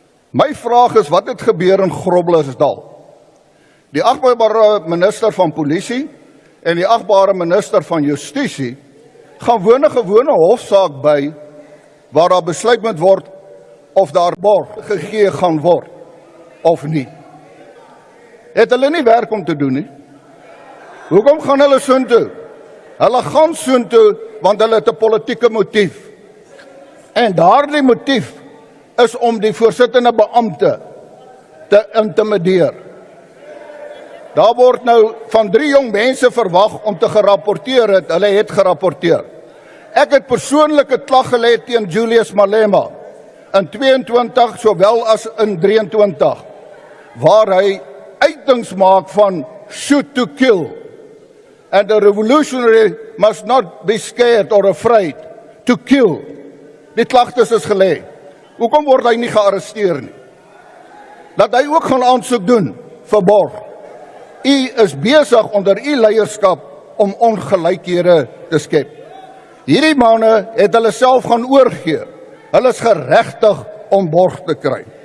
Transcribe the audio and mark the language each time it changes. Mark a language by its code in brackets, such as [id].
[af] My vraag is, wat het gebeur in Groblersdal? Die agbare minister van polisie en die agbare minister van justisie gaan woon 'n gewone hofsaak by waar daar besluit moet word of daar borg gegee gaan word of nie. Het hulle nie werk om te doen nie? Hoekom gaan hulle soontoe? Hulle gaan soontoe want hulle het 'n politieke motief. En daardie motief is om die voorsittende beampte te intimideer. Daar word nou van 3 jong mense verwag om te gerapporteer het. Hulle het gerapporteer. Ek het persoonlik 'n klag gelê teen Julius Malema in 22 sowel as in 23, waar hy uitings maak van [en] shoot to kill. And a revolutionary must not be scared or afraid to kill. [af] Die klagtes is gelê. Hoekom word hy nie gearresteer nie? Dat hy ook gaan aansoek doen vir borg. U is besig onder u leierskap om ongelykhede te skep. Hierdie manne het hulle self gaan oorgee. Hulle is geregtig om borg te kry.